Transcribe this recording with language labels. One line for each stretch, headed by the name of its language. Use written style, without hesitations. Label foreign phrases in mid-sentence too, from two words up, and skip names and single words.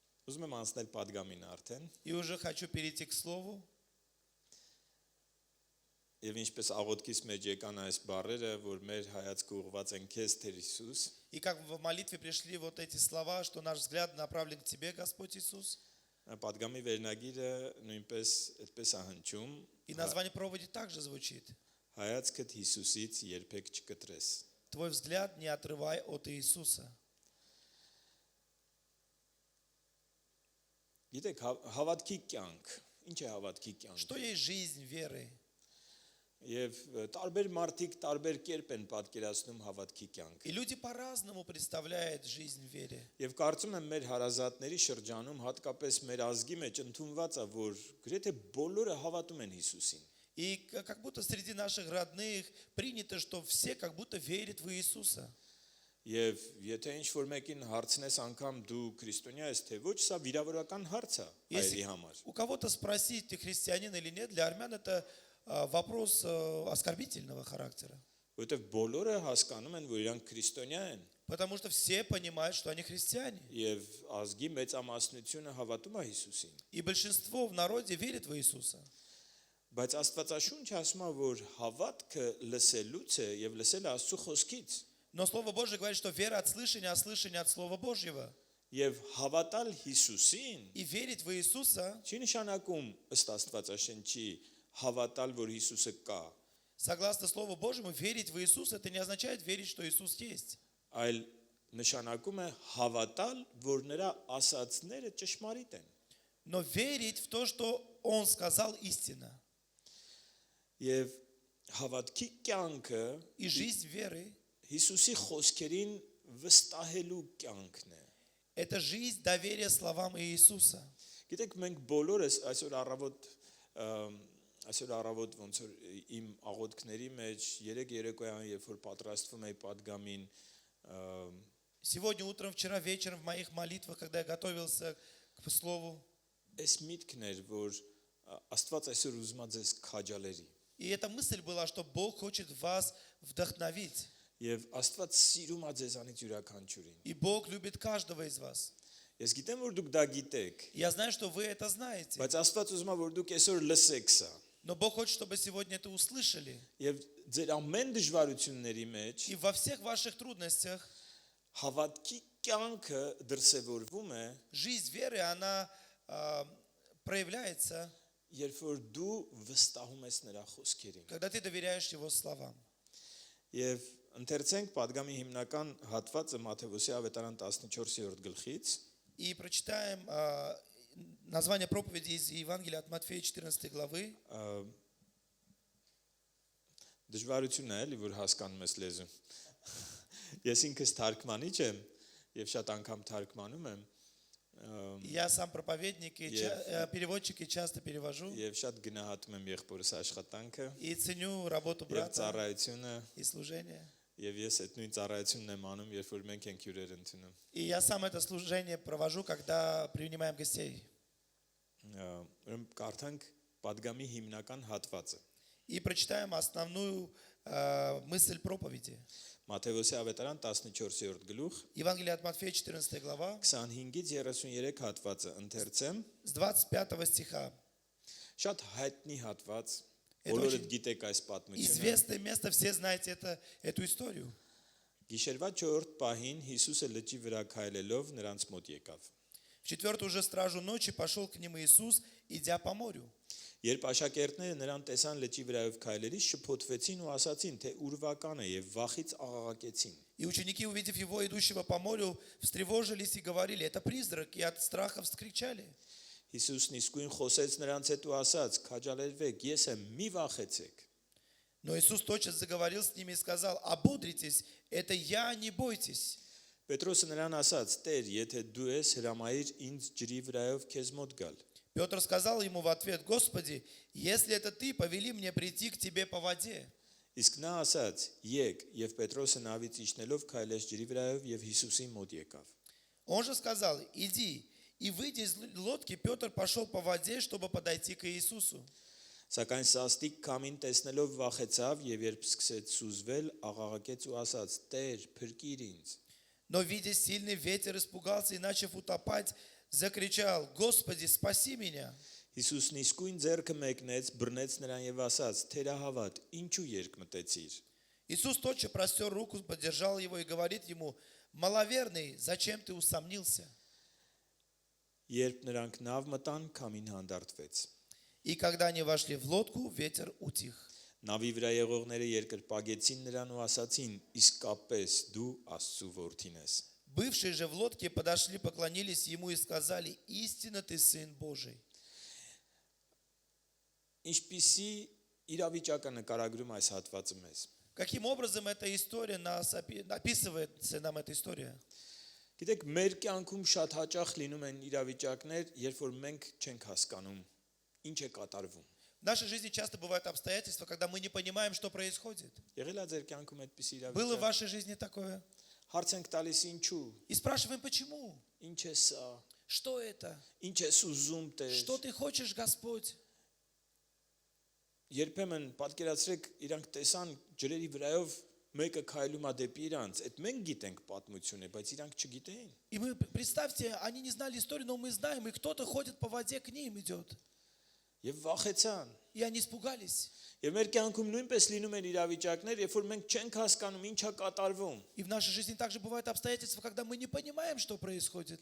Armenian: Ուզում եմ անցնել падգամին արդեն,
Russian: И уже хочу перейти к слову.
Armenian: եւ ինչպես աղոթքից մեջ եկան այս բառերը, որ մեր հայացքը ուղղված են քեզ Տեր Հիսուս,
Russian: И как в молитве пришли вот эти слова, что наш взгляд направлен к Тебе, Господь Иисус.
Armenian: падգամի վերնագիրը նույնպես այդպես է հնչում.
Russian: И название проповеди также звучит.
Armenian: Հայացքդ Հիսուսից երբեք չկտրես։
Russian: Твой взгляд не отрывай от Иисуса.
Armenian: Գիտեք, հավատքի կյանք, ինչ է հավատքի կյանք։
Russian: Что есть жизнь веры?
Armenian: Եվ տարբեր մարդիկ տարբեր կերպ են պատկերացնում հավատքի կյանքը։
Russian: И люди по-разному представляют жизнь в вере.
Armenian: Եվ կարծում եմ մեր հարազատների շրջանում հատկապես մեր ազգի մեջ ընդունված է, որ գրեթե բոլորը հավատում են Հիսուսին։
Russian: И как будто среди наших родных принято, что все как будто верят в Иисуса.
Armenian: Եվ եթե ինչ-որ մեկին հարցնես անգամ դու քրիստոնյա ես թե ոչ, սա վիրավորական հարց է հայերի համար։
Russian: У кого-то спросить, ты христианин или нет, для армян это вопрос оскорбительного характера.
Armenian: Որովհետև բոլորը հասկանում են, որ իրանք քրիստոնյա են։
Russian: Потому что все понимают, что они христиане.
Armenian: Եվ ազգի մեծամասնությունը հավատում է Հիսուսին։
Russian: И большинство в народе верит в Иисуса.
Armenian: Բայց Աստվածաշունչը ասում է, որ հավատքը լսելուց է եւ լսելը Աստծո խոսքից։
Russian: Но Слово Божие говорит, что вера от слышания, а слышание от Слова Божьего.
Armenian: Եվ հավատալ Հիսուսին
Russian: И верить в Иисуса,
Armenian: չի նշանակում ըստ Աստվածաշնչի հավատալ, որ Հիսուսը կա,
Russian: согласно Слову Божьему, верить в Иисуса, это не означает верить, что Иисус есть.
Armenian: այլ նշանակում է հավատալ, որ նրա ասածները ճշմարիտ են։
Russian: Но верить в то, что Он сказал, истина.
Armenian: Եվ հավատքի կյանքը
Russian: И жизнь веры
Armenian: Հիսուսի խոսքերին վստահելու կյանքն է։ –
Russian: это жизнь доверия словам Иисуса.
Armenian: Գիտեք, մենք բոլորս այսօր առավոտ ոնց որ իմ աղոթքների մեջ երեք երեկոյան երբ որ պատրաստվում էի падգամին
Russian: Сегодня утром, вчера вечером в моих молитвах, когда я готовился к слову,
Armenian: այս միտքն էր, որ Աստված այսօր ուզում է ձեզ քաջալերի։
Russian: и эта мысль была, что Бог хочет вас вдохновить.
Armenian: Եվ Աստված սիրում է ձեզանից յուրաքանչյուրին։
Russian: И Бог любит каждого из вас.
Armenian: Ես գիտեմ, որ դուք դա գիտեք,
Russian: Я знаю, что вы это знаете.
Armenian: բայց Աստված ուզում է, որ դուք այսօր լսեք սա։
Russian: Но Бог хочет, чтобы сегодня это услышали.
Armenian: Եվ ձեր ամեն դժվարությունների մեջ
Russian: И во всех ваших трудностях
Armenian: հավատքի կյանքը դրսևորվում է,
Russian: жизнь веры, она проявляется,
Armenian: երբ որ դու վստահում ես նրա խոսքերին։
Russian: когда ты доверяешь Его словам.
Armenian: Եվ ընթերցենք падգամի հիմնական հատվածը Մատթեոսի ավետարան 14-րդ գլխից։
Russian: И прочитаем название проповеди из Евангелия от Матфея 14 главы.
Armenian: Դժվարություն է, էլի, որ հասկանում ես լեզուն։ Ես ինքս թարգմանիչ եմ եւ շատ անգամ թարգմանում եմ։
Russian: Я сам проповедник и переводчик и часто перевожу.
Armenian: Եվ շատ գնահատում եմ եղբորս աշխատանքը
Russian: И ценю работу
Armenian: եւ
Russian: брата
Armenian: ծառայությունը,
Russian: и служение.
Armenian: եւ ես այդ նույն ծառայությունն եմ անում, երբ որ մենք ենք հյուրեր ընդունում։
Russian: И я сам это служение провожу, когда принимаем гостей.
Armenian: Ուրեմն կարդանք падգամի հիմնական հատվածը։
Russian: И прочитаем основную мысль проповеди.
Armenian: Մատթեոսի ավետարան 14-րդ գլուխ,
Russian: Евангелие от Матфея 14 глава,
Armenian: 25-ից 33 հատվածը ընթերցեմ։
Russian: с 25 стиха.
Armenian: Շատ հայտնի հատված,
Russian: Это
Armenian: բոլորդ
Russian: очень
Armenian: գիտեք այս պատմությունը։
Russian: Известное место, все знаете эту историю.
Armenian: Գիշերվա 4-րդ պահին Հիսուսը լճի վրա քայլելով նրանց մոտ եկավ։
Russian: В четвертую уже стражу ночи пошел к ним Иисус, идя по морю.
Armenian: Երբ աշակերտները նրան տեսան լճի վրայով քայլելիս, շփոթվեցին ու ասացին, թե ուրվական է եւ վախից աղաղակեցին։
Russian: И ученики, увидев его, идущего по морю, встревожились и говорили: это призрак, и от страха вскричали.
Armenian: Հիսուսն իսկույն խոսեց նրանց հետ ու ասաց. «Քաջալերվեք, ես եմ, մի վախեցեք»։
Russian: Но Иисус тотчас заговорил с ними и сказал: ободритесь, это я, не бойтесь.
Armenian: Պետրոսը նրան ասաց. «Տեր, եթե դու ես, հրամայիր ինձ ջրի վրայով քեզ մոտ գալ»։
Russian: Петр сказал ему в ответ: Господи, если это ты, повели мне прийти к тебе по воде.
Armenian: Իսկ նա ասաց. «Եկ», եւ Պետրոսը նավից իջնելով քայլեց ջրի վրայով եւ Հիսուսի մոտ եկավ։
Russian: Он же сказал: иди. И выйдя из лодки, Петр пошел по воде, чтобы подойти к Иисусу.
Armenian: Սակայն սաստիկ քամին տեսնելով վախեցավ եւ երբ սկսեց սուզվել, աղաղակեց ու ասաց. «Տեր, փրկիր ինձ»։
Russian: Но, видя сильный ветер, испугался и, начав утопать, закричал: «Господи, спаси меня!»
Armenian: Հիսուսն իսկույն ձեռքը մեկնեց, բռնեց նրան եւ ասաց. «Թերահավատ, ինչու երկմտեցիր»։
Russian: Иисус тотчас простер руку, поддержал его и говорит ему: «Маловерный, зачем ты усомнился?»
Armenian: Երբ նրանք նավ մտան, քամին հանդարտվեց։
Russian: И когда они вошли в лодку, ветер утих.
Armenian: Նավի վրա եղողները երկրպագեցին նրան ու ասացին. «Իսկապես դու Աստծո որդին ես»։
Russian: Бывшие же в лодке подошли, поклонились ему и сказали: «Истинно ты Сын Божий».
Armenian: Ինչպիսի իրավիճակը նկարագրում այս հատվածը մեզ։
Russian: Каким образом эта история описывается нам эта история?
Armenian: Գիտեք, մեր կյանքում շատ հաճախ լինում են իրավիճակներ, երբ որ մենք չենք հասկանում ինչ է կատարվում։
Russian: В нашей жизни часто бывают обстоятельства, когда мы не понимаем, что происходит.
Armenian: Եղել է ձեր кյանքում այդպիսի
Russian: Было в
Armenian: իրավիճակ։
Russian: вашей жизни такое?
Armenian: Հարց ենք տալիս ինչու։
Russian: И спрашиваем, почему?
Armenian: Ինչ է սա։
Russian: Что это?
Armenian: Ինչ ես ուզում Տեր։
Russian: Что ты хочешь, Господь?
Armenian: Երբեմն պատկերացրեք, իրանք տեսան ջրերի վրայով մեկը քայլում է դեպի իրանց։ Այդ մենք գիտենք պատմություն է, բայց իրանք չգիտեին։
Russian: И мы, представьте, они не знали историю, но мы знаем, и кто-то ходит по воде, к ним идет.
Armenian: Եվ վախեցան։
Russian: И они испугались.
Armenian: Եվ մեր կյանքում նույնպես լինում են իրավիճակներ, երբ որ մենք չենք հասկանում ինչ է կատարվում։
Russian: И в нашей жизни также бывают обстоятельства, когда мы не понимаем, что происходит.